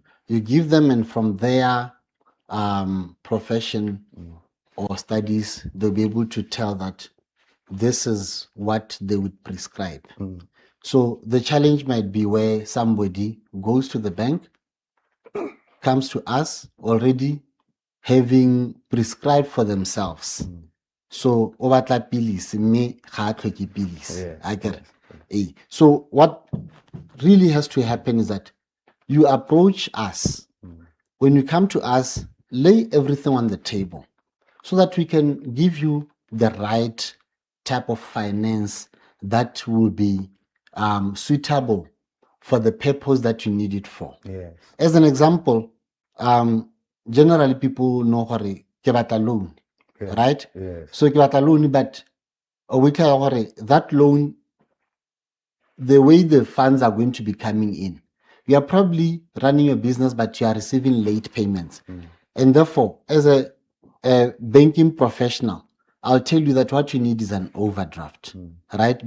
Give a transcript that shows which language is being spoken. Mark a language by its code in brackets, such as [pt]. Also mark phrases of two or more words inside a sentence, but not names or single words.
[en] You give them, and from their profession or studies, they'll be able to tell that this is what they would prescribe. So the challenge might be where somebody goes to the bank, comes to us already having prescribed for themselves. [tn] So overtla pills, me ga tlhoke pills. [en] I get it. So what really has to happen is that you approach us. When you come to us, lay everything on the table so that we can give you the right type of finance that will be suitable for the purpose that you need it for. As an example, generally people know [tn] ke batla [en] loan, right? So [tn] ke batla [en] loan, but we tell that loan, the way the funds are going to be coming in, you are probably running your business, but you are receiving late payments. And therefore, as a banking professional, I'll tell you that what you need is an overdraft, right?